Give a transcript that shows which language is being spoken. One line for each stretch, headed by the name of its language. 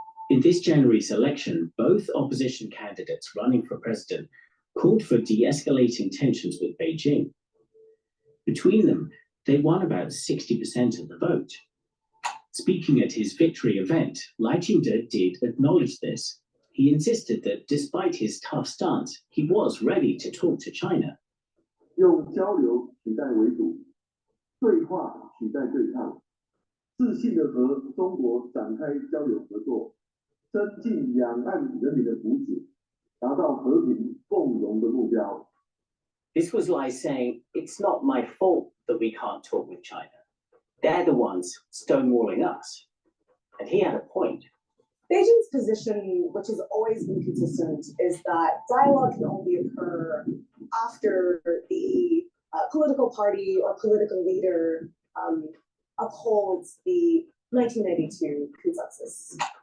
English: In this January's election, both opposition candidates running for president called for de-escalating tensions with Beijing. Between them, they won about 60% of the vote. Speaking at his victory event, Lai Ching-te did acknowledge this. He insisted that despite his tough stance, he was ready to talk to China.
Chinese: 用交流取代围堵，对话取代对抗，自信地和中国展开交流合作，增进两岸人民的福祉，达到和平共荣的目标。
English: This was Lai saying, it's not my fault that we can't talk with China. They're the ones stonewalling us. And he had a point. Beijing's position, which has always been consistent, is that dialogue can only occur after the political party or political leader upholds the 1992 consensus.